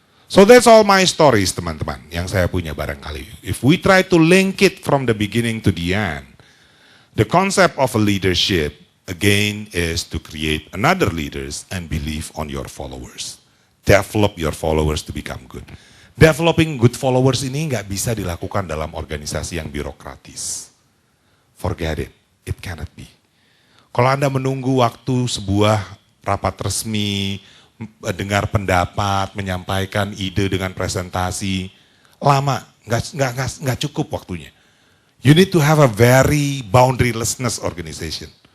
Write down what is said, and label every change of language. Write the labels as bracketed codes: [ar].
[en] So that's all my stories [id] teman-teman yang saya punya barangkali. [en] If we try to link it from the beginning to the end, the concept of a leadership again is to create another leaders and believe on your followers. Develop your followers to become good. [id] Developing good followers ini nggak bisa dilakukan dalam organisasi yang birokratis. [en] Forget it, it cannot be. [id] Kalau Anda menunggu waktu sebuah rapat resmi, dengar pendapat, menyampaikan ide dengan presentasi, lama, nggak cukup waktunya. [en] You need to have a very boundarylessness organization.